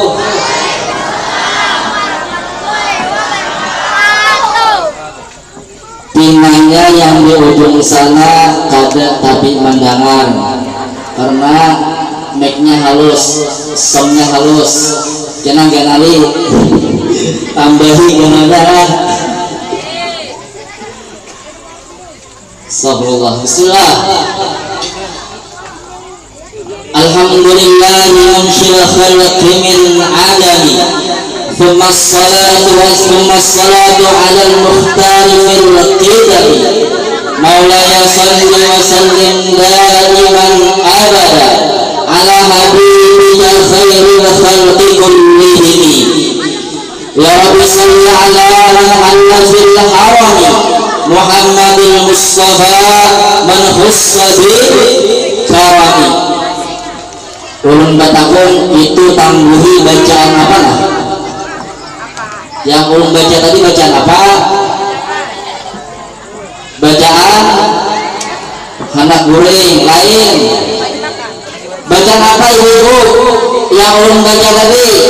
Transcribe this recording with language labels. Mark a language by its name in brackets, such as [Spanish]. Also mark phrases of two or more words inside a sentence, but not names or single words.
[Banjar] Pinanya yang di ujung sana kada tapi mendengar karena mic-nya halus, sound-nya halus. Jangan ganali tambahi ganala. [Arabic] أستغفر الله. بسم الله. الحمد لله منشئ الخلق من عدم. ثم الصلاة على المختار في القدم. مولاي صل وسلم دائما أبدا على حبيبك خير الخلق كلهم. يا رب صل على محمد في الحرم محمد المصطفى من خص بالكرم. [Banjar] Ulun batakun itu tangguhi bacaan apa nah? Yang ulun baca tadi bacaan apa? Bacaan anak guling lain. Bacaan apa ibu-ibu yang ulun baca tadi?